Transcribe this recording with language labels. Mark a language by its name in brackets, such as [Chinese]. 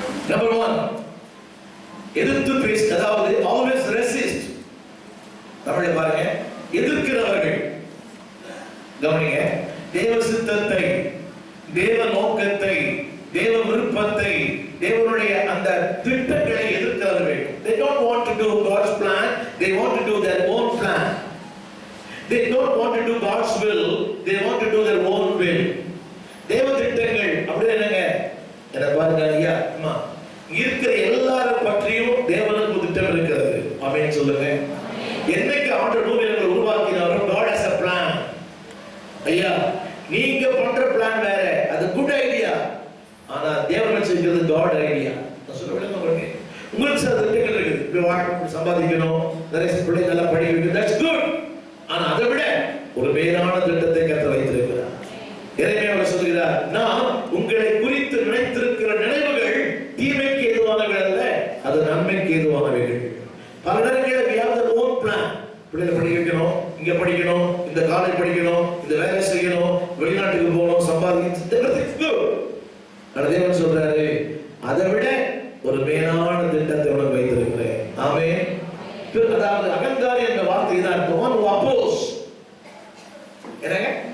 [English] Number 1, [Tamil] எதிர்த்து பேச, அதாவது [English] always resist. [Tamil] தமிழ்ல பாருங்க, எதிர்க்கிறவர்கள். கவனிங்க, தேவ சித்தத்தை, தேவ நோக்கத்தை, தேவ விருப்பத்தை, தேவனுடைய அந்த திட்டங்களை எதிர்க்கிறவர்கள். [English] They don't want to do God's plan, they want to do their own plan. They don't want to do God's will, they want to do their own will. [Tamil] தேவ திட்டங்கள் அப்படி என்னங்க? என்ன பாருங்க ஐயா, அம்மா, இருக்கிற எல்லாரும் பற்றியும் தேவனுக்கு திட்டம் இருக்கிறது. ஆமென் சொல்லுங்க. என்னைக்கு ஆண்டவர் பூமியை உருவாக்கினாரோ, [English] God has a plan. [Tamil] ஐயா, நீங்க பண்ற பிளான் வேற, அது [English] Good idea. [Tamil] ஆனா தேவன் வச்சிருக்கிறது [English] God idea. [Tamil] நான் சொல்ல விளங்க பாருங்க. உங்களுக்கு சில திட்டங்கள் இருக்குது. இப்படி வாழ்க்கை சம்பாதிக்கணும், நிறைய பிள்ளைங்க எல்லாம் படிக்க வைக்கணும், [English] that's good. [Tamil] ஆனா அதை விட ஒரு மேலான திட்டத்தை கர்த்தர் வைத்திருக்கிறார். எரேமியா சொல்கிறார், நான் உங்களை குறித்து நினைத்திருக்கிற நினைவுகள் தீமைக்கு ஏதுவானவைகள் அல்ல, அது நன்மைக்கு ஏதுவானவைகள். [English] பல நேரங்களில் we have our own plan. [Tamil] பிள்ளைகளை படிக்க வைக்கணும், இங்க படிக்கணும், இந்த காலேஜ் படிக்கணும், இந்த வேலை செய்யணும், வெளிநாட்டுக்கு போகணும், சம்பாதிக்கணும், [English] everything's good. [Tamil] தேவன் சொல்றாரு, அதை விட ஒரு மேலான திட்டத்தை உனக்கு வைத்திருக்கிறேன். ஆமென். அதாவது அகங்காரி என்ற வார்த்தை தான் [English] one who oppose. [Tamil] என்னங்க?